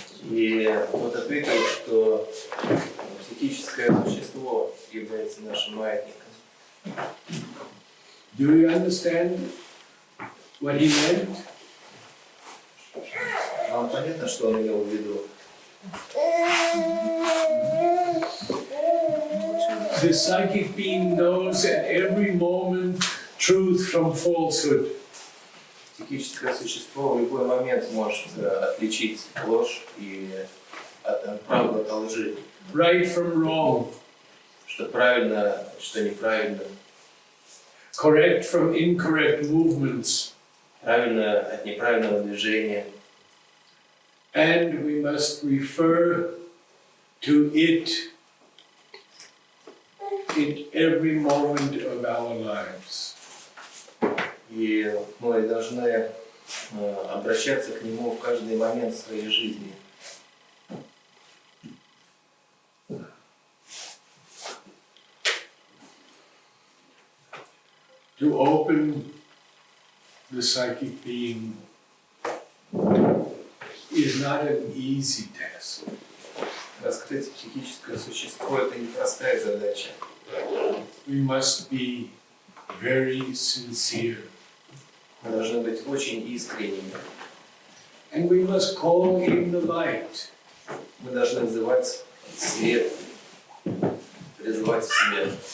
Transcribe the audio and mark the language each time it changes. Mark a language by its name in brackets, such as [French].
[Russian] И тот ответил, что психическое существо является нашим маятником. [English] Do you understand what he meant? [Russian] Вам понятно, что он имел в виду? [English] the psychic being knows at every moment truth from falsehood. [Russian] Психическое существо в любой момент может отличить ложь и правду от лжи. [English] Right from wrong. [Russian] Что правильно, что неправильно. [English] Correct from incorrect movements. [Russian] Правильно от неправильного движения. [English] And we must refer to it in every moment of our lives. [Russian] И мы должны обращаться к нему в каждый момент своей жизни. [English] To open the psychic being is not an easy task. [Russian] Раскрыть психическое существо — это непростая задача. [English] We must be very sincere. [Russian] Мы должны быть очень искренними. [English] And we must call in the light. [Russian] Мы должны вызывать свет, призывать свет.